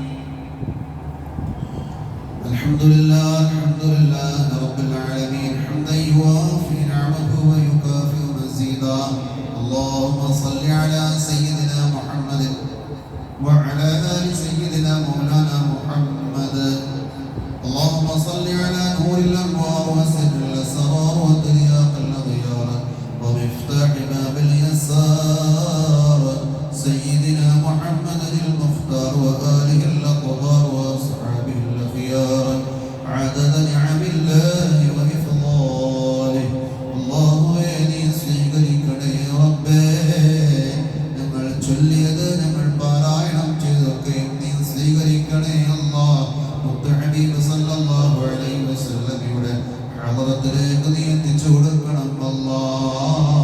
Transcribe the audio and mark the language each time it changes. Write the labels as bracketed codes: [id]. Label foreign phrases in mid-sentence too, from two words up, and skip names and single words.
[ar] الحمد لله رب العالمين حمدا يوافي نعمه ويكافئ مزيده. اللهم صل على سيدنا محمد وعلى آل سيدنا مولانا محمد. اللهم صل على نور الأنوار وسر الأسرار وترياق الأغيار ومفتاح باب اليسار سيدنا محمد المختار وآله الأطهار وأصحابه الأخيار عدد نعم الله وإفضاله. الله يدي [ml] സ്വീകരിക്കണേ റബ്ബേ. ഞങ്ങൾ ചൊല്ലിയത്, ഞങ്ങൾ പാരായണം ചെയ്തൊക്കെയും നീ സ്വീകരിക്കണേ അല്ലാഹ്. ഹബീബ് [ar] صلى الله عليه وسلم [ml] ഹളറത്തിലേക്ക് നീ എത്തിച്ചു കൊടുക്കണം അല്ലാഹ്.